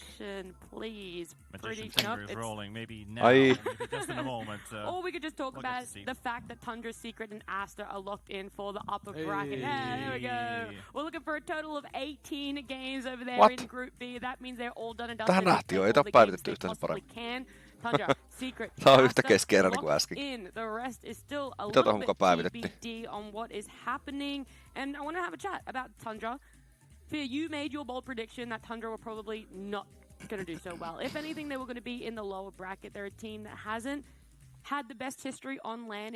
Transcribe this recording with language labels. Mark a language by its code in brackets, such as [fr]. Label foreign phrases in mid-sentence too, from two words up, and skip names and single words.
[en] magic. Please. Magician finger is rolling. Maybe now. Maybe just in a moment. Or we could just talk about the fact that Tundra, Secret, and Asta are locked in for the upper bracket. Yeah, there we go. We're looking for a total of 18 games over there in Group B. That means they're all done and dusted. [fi] Tähän nähtiin jo, ei tää ole päivitetty yhtään sen paremmin. [en] Tundra, Secret, [fi] Tää on yhtä keskeinen kuin äsken. [en] The rest is still a [fi] Mitä [en] little [fi] tuohon [en] bit TBD on what is happening. And I want to have a chat about Tundra. Fear, you made your bold prediction that Tundra were probably not going to do so well. If anything, they were going to be in the lower bracket. They're a team that hasn't had the best history on LAN.